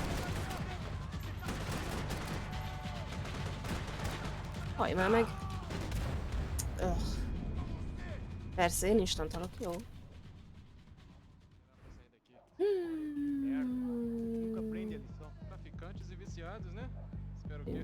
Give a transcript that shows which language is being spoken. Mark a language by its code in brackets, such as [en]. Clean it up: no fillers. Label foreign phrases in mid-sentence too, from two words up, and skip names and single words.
[hu] Hajj már meg! Persze, én instant halok, jó. [pt] Nunca aprende a lição. Traficantes e viciados, né? Espero que.